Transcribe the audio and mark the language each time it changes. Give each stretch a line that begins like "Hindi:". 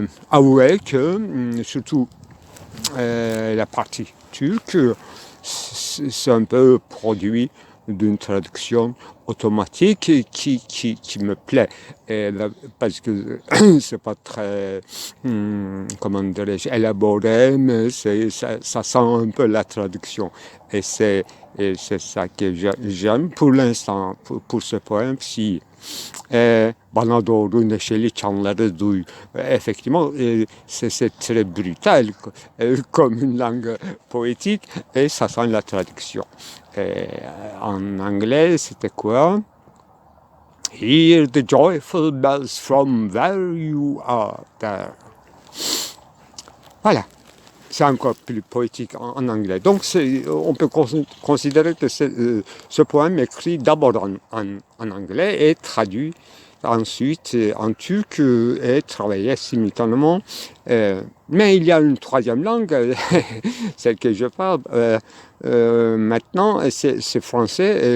French: avouer que surtout la partie turque, c'est un peu produit d'une traduction automatique qui me plaît, parce que c'est pas très, comment dirais-je, élaboré, mais ça sent un peu la traduction. Et c'est ça que j'aime pour l'instant, pour ce poème-ci.
Turkish: Bana doğru neşeli çanları duy.
French: Effectivement, c'est très brutal comme une langue poétique et ça sent la traduction. En anglais, c'était quoi?
English: Hear the joyful bells from where you are there.
French: Voilà. C'est encore plus poétique en anglais. Donc on peut considérer que ce poème est écrit d'abord en anglais et traduit ensuite en turc et travaillé simultanément. Mais il y a une 3e langue, celle que je parle maintenant, c'est français.